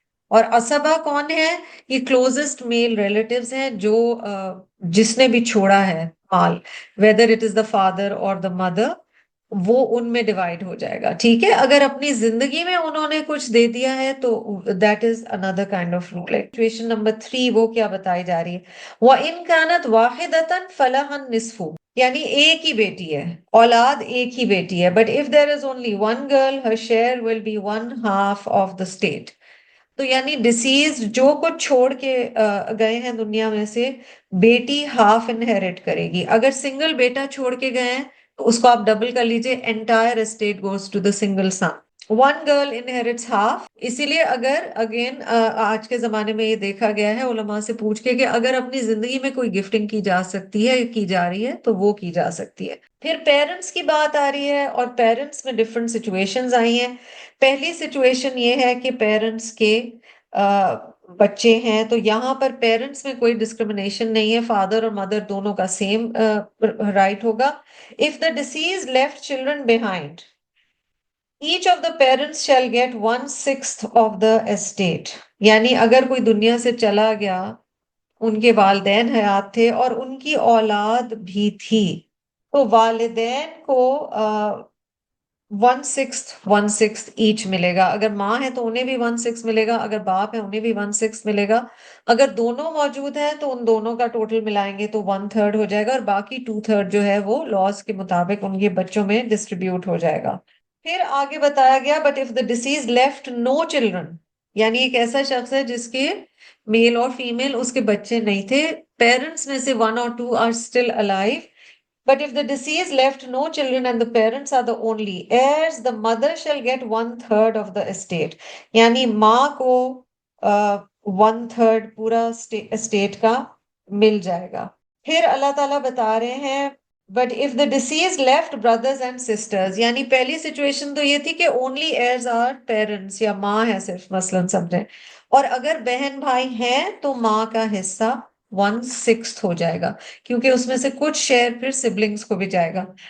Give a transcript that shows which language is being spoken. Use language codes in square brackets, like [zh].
[ur] اور اسبا کون ہے؟ یہ کلوزسٹ میل ریلیٹیوز ہیں جو جس نے بھی چھوڑا ہے مال، [en] whether it is the father or the mother، [ur] وہ ان میں ڈیوائڈ ہو جائے گا. ٹھیک ہے، اگر اپنی زندگی میں انہوں نے کچھ دے دیا ہے تو [en] That is under kind of rule. [ur] Situation number 3 وہ کیا بتائی جا رہی ہے؟ [ar] وَإِن كَانَتْ وَاحِدَةً فَلَهَا النِّصْفُ. [ur] یعنی ایک ہی بیٹی ہے، اولاد ایک ہی بیٹی ہے، but [en] if there is only one girl her share will be 1/2 of the state. [ur] تو یعنی ڈسیز جو کچھ چھوڑ کے گئے ہیں دنیا میں سے، بیٹی ہاف انہیریٹ کرے گی. اگر سنگل بیٹا چھوڑ کے گئے ہیں تو اس کو آپ ڈبل کر لیجئے، [en] Entire estate goes to the single son. 1 girl inherits half. [ur] اسی لیے اگر اگین آج کے زمانے میں یہ دیکھا گیا ہے علماء سے پوچھ کے کہ اگر اپنی زندگی میں کوئی گفٹنگ کی جا سکتی ہے، کی جا رہی ہے، تو وہ کی جا سکتی ہے. پھر پیرنٹس کی بات آ رہی ہے، اور پیرنٹس میں ڈفرینٹ سچویشنز آئی ہیں. پہلی سچویشن یہ ہے کہ پیرنٹس کے بچے ہیں، تو یہاں پر پیرنٹس میں کوئی ڈسکریمنیشن نہیں ہے، فادر اور مدر دونوں کا سیم رائٹ ہوگا. [en] If the deceased left children behind, each of the parents shall get 1/6 of the estate. [ur] یعنی اگر کوئی دنیا سے چلا گیا، ان کے والدین حیات تھے اور ان کی اولاد بھی تھی، تو والدین کو 1/6 ایچ ملے گا. اگر ماں ہے تو انہیں بھی 1/6 ملے گا، اگر باپ ہے انہیں بھی 1/6 ملے گا. اگر دونوں موجود ہیں تو ان دونوں کا ٹوٹل ملائیں گے تو 1/3 ہو جائے گا، اور باقی 2/3 جو ہے وہ لاز کے مطابق ان کے بچوں میں ڈسٹریبیوٹ ہو جائے گا. پھر آگے بتایا گیا [en] but if the deceased left no children, [ur] یعنی ایک ایسا شخص ہے جس کے میل اور فیمیل اس کے بچے نہیں تھے، پیرنٹس میں سے [en] 1 or 2 are still alive. But if the deceased left no children and the parents are the only heirs, the mother shall get 1/3 of the estate. [ur] یعنی ماں کو 1/3 پورا اسٹیٹ کا مل جائے گا. پھر اللہ تعالیٰ بتا رہے ہیں [en] but if the deceased left brothers and sisters, [ur] یعنی پہلی سچویشن تو یہ تھی کہ [en] only years are parents, [ur] یا ماں ہے صرف مثلاً سمجھیں، اور اگر بہن بھائی ہیں تو ماں کا حصہ 1/6 ہو جائے گا، کیونکہ اس میں سے کچھ شیئر پھر سبلنگز کو بھی جائے گا.